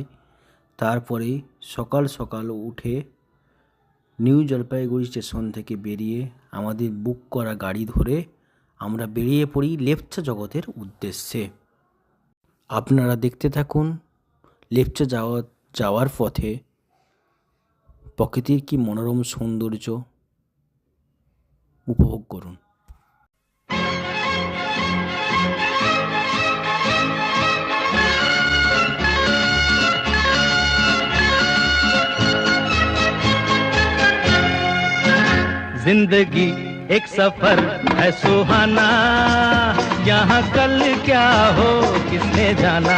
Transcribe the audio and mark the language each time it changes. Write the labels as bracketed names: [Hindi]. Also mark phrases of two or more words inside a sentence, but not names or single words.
[Bangla] তারপরেই সকাল সকাল উঠে নিউ জলপাইগুড়ি স্টেশন থেকে বেরিয়ে আমাদের বুক করা গাড়ি ধরে আমরা বেরিয়ে পড়ি লেপচা জগতের উদ্দেশ্যে। আপনারা দেখতে থাকুন লেপচা যাওয়ার পথে প্রকৃতির কি মনোরম সৌন্দর্য উপভোগ করুন। [Hindi] जिंदगी एक सफर है सुहाना, यहाँ कल क्या हो किसने जाना।